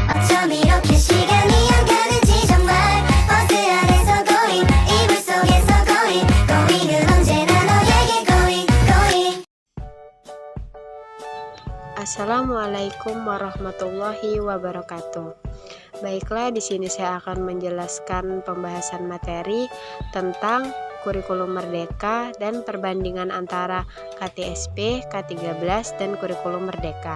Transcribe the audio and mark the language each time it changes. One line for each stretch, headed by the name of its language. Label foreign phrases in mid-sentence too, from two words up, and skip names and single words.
Korean: 좀 이렇게 시간이 안 가는지 정말 버스 안에서 going 이불 속에서 going은 언제나 너에게 going.
Arabic: السلام عليكم ورحمة الله وبركاته.
Indonesian: Baiklah, di sini saya akan menjelaskan pembahasan materi tentang kurikulum merdeka dan perbandingan antara KTSP, K13, dan kurikulum merdeka.